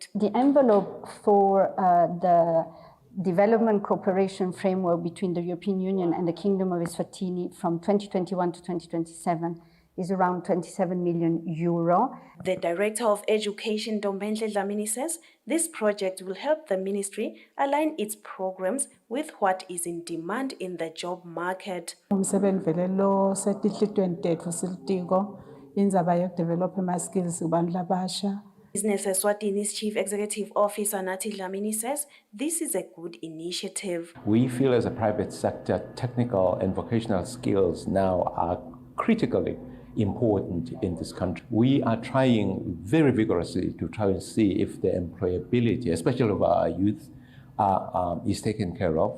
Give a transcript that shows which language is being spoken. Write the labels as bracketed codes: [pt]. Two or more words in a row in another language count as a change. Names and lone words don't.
[en] The envelope for the development cooperation framework between the European Union and the Kingdom of Eswatini from 2021 to 2027 is around 27 million euro. The Director of Education, Dombenhle Dlamini, says this project will help the ministry align its programs with what is in demand in the job market. [ss] Indzaba yokudevelopha ama-skills kubantu labasha [en] Business Eswatini's Chief Executive Officer Nathi Dlamini says this is a good initiative. We feel as a private sector, technical and vocational skills now are critically important in this country. We are trying very vigorously to try and see if the employability, especially of our youth, is taken care of.